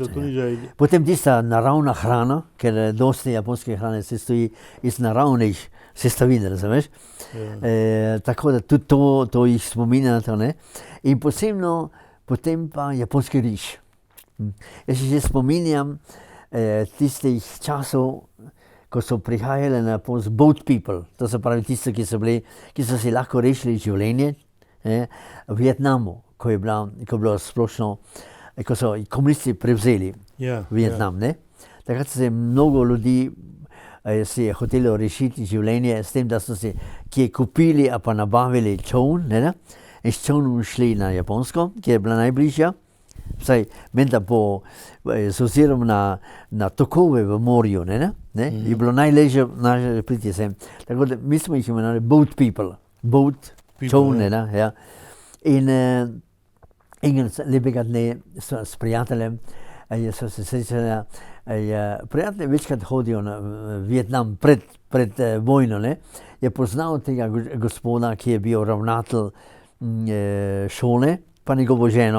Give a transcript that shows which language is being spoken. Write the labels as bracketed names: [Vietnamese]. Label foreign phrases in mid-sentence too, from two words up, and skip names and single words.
[Slovenian] Potem tista naravna hrana, ker dosti japonske hrane se stoji iz naravnih sestavin, razumeš? Tako da tudi to jih spominja na to, ne? In posebno potem pa japonski riž. Jaz se že spominjam tistih časov, ko so prihajali na Japonsko [English] boat people, [Slovenian] to se pravi tisti, ki so si lahko rešili življenje, v Vietnamu, ko je bilo splošno, ko so komunisti prevzeli Vietnam, ne? Takrat se je mnogo ljudi si je hotelo rešiti življenje s tem, da so si kje kupili a pa nabavili čoln, ne? In s čolnom šli na Japonsko, ki je bila najbližja. Vsaj menda z ozirom na tokove v morju, ne? Je bilo najlažje priti sem. Tako da mi smo jih imenovali [English] boat people, [Slovenian] čolne, ja. In lepega dne s prijateljem so se srečali, prijatelji večkrat hodijo na Vietnam pred vojno, ne? Je poznal tega gospoda, ki je bil ravnatelj šole, pa njegovo ženo.